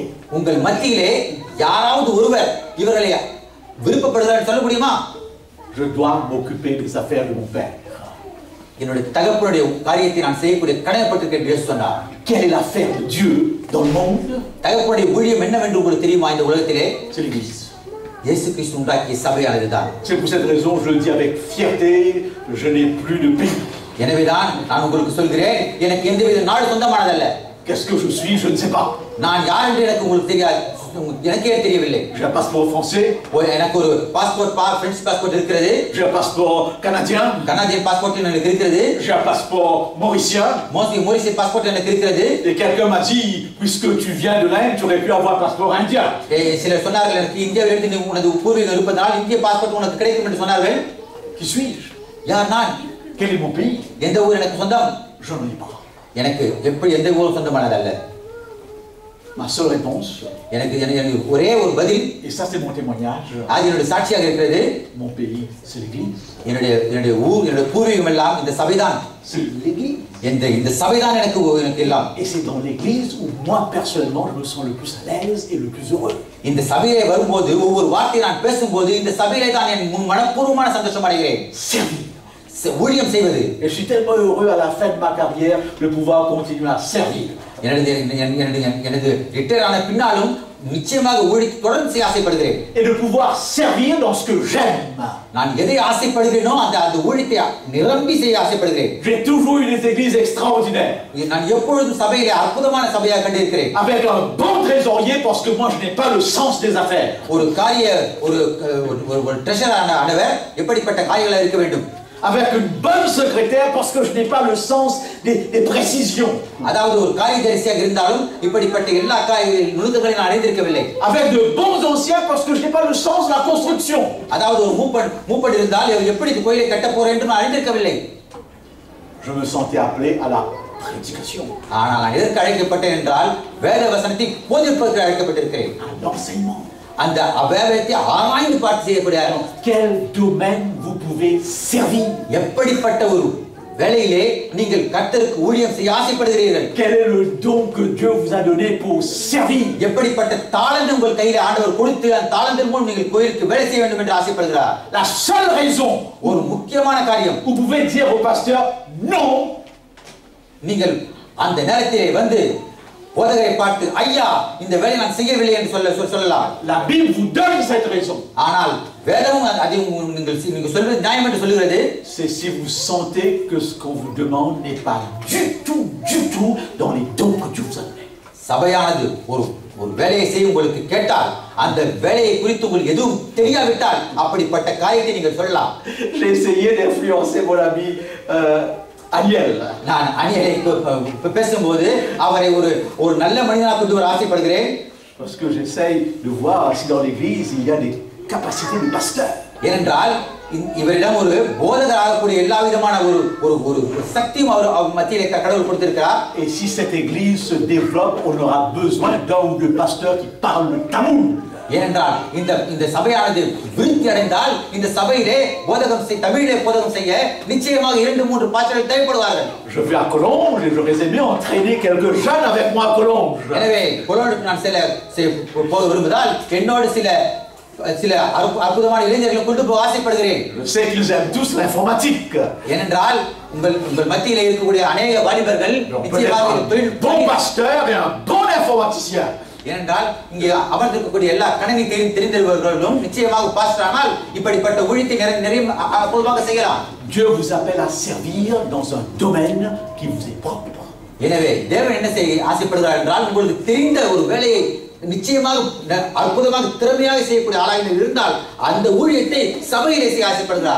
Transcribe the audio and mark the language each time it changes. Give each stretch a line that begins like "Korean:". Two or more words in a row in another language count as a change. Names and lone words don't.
Tamil: உங்கள் மத்தியிலே யாராவது ஒருவர் இவர்களை விருப்பப்படுகிறார் சொல்ல முடியுமா?
French: Je dois m'occuper des affaires de mon père.
Tamil: என்னுடைய தகப்பனுடைய காரியத்தை நான் செய்யக்கூடிய கடமைப்பட்டிருக்கிறேன் என்று சொன்னார்.
French: Quelle est l'affaire de Dieu dans le monde?
Tamil: தகப்பனுடைய ஊழியம் என்னவென்று உங்களுக்கு தெரியுமா? இந்த உலகத்திலே
French: c'est l'église.
Tamil: இயேசு கிறிஸ்து உண்டாக்கிய சபையானதுதான்.
French: C'est pour cette raison je le dis avec fierté, je n'ai plus de pays.
Tamil: எனவேதான் நான் உங்களுக்கு சொல்கிறேன், எனக்கு எந்தவித நாடு சொந்தமானதல்ல.
French: Qu'est-ce que je suis? Je ne sais pas.
Tamil: நான் யார் என்று எனக்கு உங்களுக்கு தெரியாது. எனக்கே தெரியவில்லை.
French: J'ai un passeport français.
Tamil: எனக்கு ஒரு
English: passport French passport
Tamil: இருக்கிறது.
French: J'ai un passeport canadien.
English: Canadian passport
Tamil: எனக்கு இருக்கிறது.
French: J'ai un passeport mauricien.
Tamil: மொரிஷியஸ் பாஸ்போர்ட் எனக்கு இருக்கிறது.
French: Et quelqu'un m'a dit, puisque tu viens de l'Inde, tu aurais pu avoir un passeport indien.
Tamil: சிலர் சொன்னார்கள், எனக்கு இந்தியாவிலிருந்து உனது பூர்வீகம் இருப்பதால் இந்திய பாஸ்போர்ட் உனக்கு கிடைக்கும் என்று சொன்னார்கள்.
French: Qui suis-je?
Tamil: யார் நான்?
French: Quel est mon pays?
Tamil: எந்த ஊர் எனக்கு சொந்தம்?
French: Je n'en ai pas.
Tamil: எனக்கு எப்படி எந்த ஊரும் சொந்தமானதல்ல.
French: Ma seule réponse,
Tamil: எனக்கு ஒரே ஒரு பதில்,
French: et ça c'est mon témoignage,
Tamil: அது என்னுடைய சாட்சியாக இருக்கிறது.
French: mon pays, c'est l'Église.
Tamil: என்னுடைய ஊர், என்னுடைய பூர்வீகம் எல்லாம் இந்த சபைதான்.
French: C'est l'Église.
Tamil: இந்த சபைதான் எனக்கு எல்லாம்.
French: Et c'est dans l'Église où moi personnellement je me sens le plus à l'aise et le plus heureux.
Tamil: இந்த சபையை வரும்போது ஒவ்வொரு வார்த்தை நான் பேசும்போது இந்த சபையிலே தான் என் மனப்பூர்வமான சந்தோஷம் அடைகிறேன்.
French: Servir.
Tamil: ஊழியம் செய்வது.
French: Et je suis tellement heureux à la fin de ma carrière de pouvoir continuer à servir.
Tamil: எனது ரிட்டையர் ஆன பின்னாலும் நிச்சயமாக ஊழியத்தை தொடர்ந்து செய்ய ஆசைப்படுகிறேன்.
French: Et de pouvoir servir dans ce que j'aime.
Tamil: நான் எதை ஆசைப்படுகிறேனோ அந்த ஊழியத்தை நிரம்பி செய்ய ஆசைப்படுகிறேன்.
French: J'ai toujours eu des églises extraordinaires.
Tamil: நான் எப்பொழுதும் சபையிலே அற்புதமான சபையாக கண்டிருக்கிறேன்.
French: Avec un bon trésorier parce que moi je n'ai pas le sens des affaires.
Tamil: ஒரு ட்ரெஷரான ஆனவர் எப்படிப்பட்ட காரியங்களாக இருக்க வேண்டும்.
French: Avec une bonne secrétaire parce que je n'ai pas le sens des précisions.
Tamil: அதாவது ஒரு காரியதரிசியாக இருந்தாலும் இப்படிப்பட்ட எல்லா நுணுக்கங்களையும் நான் அறிந்திருக்கவில்லை.
French: Avec de bons anciens parce que je n'ai pas le sens de la construction.
Tamil: அதாவது ஒரு மூப்பன் இருந்தால் எப்படி இந்த கோயிலை கட்ட போறேன் என்று நான் அறிந்திருக்கவில்லை.
French: Je me sentais appelé à la prédication.
Tamil: ஆனால் நான் எதற்கு அழைக்கப்பட்டேன் என்றால் வேத வசனத்தை போதிப்பதற்கு அழைக்கப்பட்டிருக்கிறேன்.
French: À l'enseignement.
Tamil: அந்த அவேதத்தை ஆராய்ந்து பார்த்து செய்யக்கூடிய
French: quel domaine vous pouvez servir.
Tamil: எப்படிப்பட்ட ஒரு வேளையிலே நீங்கள் கர்த்தருக்கு ஊழியம் செய்ய ஆசைப்படுகிறீர்கள்.
French: Quel est le don que Dieu vous a donné pour servir.
Tamil: எப்படிப்பட்ட தாளந்து உங்கள் கையிலே ஆண்டவர் கொடுத்து அந்த தாளந்தின் மூலம் நீங்கள் கோயிலுக்கு வேலை செய்ய வேண்டும் என்று ஆசைப்படுகிறார்.
French: La seule raison
Tamil: ஒரு முக்கியமான காரியம்,
French: vous pouvez dire au pasteur non.
Tamil: நீங்கள் அந்த நேரத்திலே வந்து போதகரை பார்த்து ஐயா இந்த வேலை நான் செய்யவில்லை என்று சொல்லலாம்.
French: La Bible vous donne cette raison.
Tamil: ஆனால் வேதமும் அதை நீங்கள் சொல்வது நியாயம் என்று சொல்கிறது.
French: C'est si vous sentez que ce qu'on vous demande n'est pas du tout dans les dons que Dieu vous a donnés.
Tamil: சபையானது ஒரு வேலையை செய்ய உங்களுக்கு கேட்டால் அந்த வேலையை குறித்து உங்களுக்கு எதுவும் தெரியாவிட்டால் அப்படிப்பட்ட காரியத்தை நீங்கள் சொல்லலாம்.
French: J'ai essayé d'influencer mon ami Ariel.
Tamil: நான் அனியலை பேசும்போது அவரை ஒரு நல்ல மனிதனாக கொண்டு வர ஆசைப்படுகிறேன்.
French: Parce que j'essaye de voir si dans l'église il y a des capacités de pasteur.
Tamil: ஏனென்றால் இவரிடம் ஒரு போதகராகக்கூடிய எல்லா விதமான ஒரு சக்தியும் அவர் மத்தியிலே கடவுள் கொடுத்திருக்கிறார்.
French: Et si cette église se développe, on aura besoin d'un ou deux pasteurs qui parlent le tamoul.
Tamil: ஏனென்றால் இந்த சபையானது விருத்தி அடைந்தால் இந்த சபையிலே தமிழிலே போதகம் செய்ய நிச்சயமாக 2-3 பாஸ்டர்கள் தேவைப்படுவார்கள்.
French: Je vais à Colombes et j'aurais aimé entraîner quelques jeunes avec moi à Colombes.
Tamil: எனவே கொலோனுக்கு நான் போக விரும்புவதால் என்னோடு சில அற்புதமான இளைஞர்களை கொண்டு போக ஆசைப்படுகிறேன்.
French: Je sais qu'ils aiment tous l'informatique.
Tamil: ஏனென்றால் உங்கள் மத்தியிலே இருக்கக்கூடிய அநேக வாலிபர்கள் நிச்சயமாக
French: bon pasteur et un bon informaticien.
Tamil: ஏனென்றால் இங்கே அமர்ந்திருக்கக்கூடிய எல்லா கணனி தெரிந்தவர்களும் நிச்சயமாக பாஸ்டர் ஆனால் இப்படிப்பட்ட ஊழியத்தை நிறைய அற்புதமாக செய்யலாம்.
French: Dieu vous appelle à servir dans un domaine qui vous est propre.
Tamil: எனவே தேவன் என்ன செய்ய ஆசைப்படுகிறார் என்றால் உங்களுக்கு தெரிந்த ஒரு வேலையை நிச்சயமாக அற்புதமாக திறமையாக செய்யக்கூடிய ஆளாக இருந்தால் அந்த ஊழியத்தை சபையிலே செய்ய ஆசைப்படுகிறார்.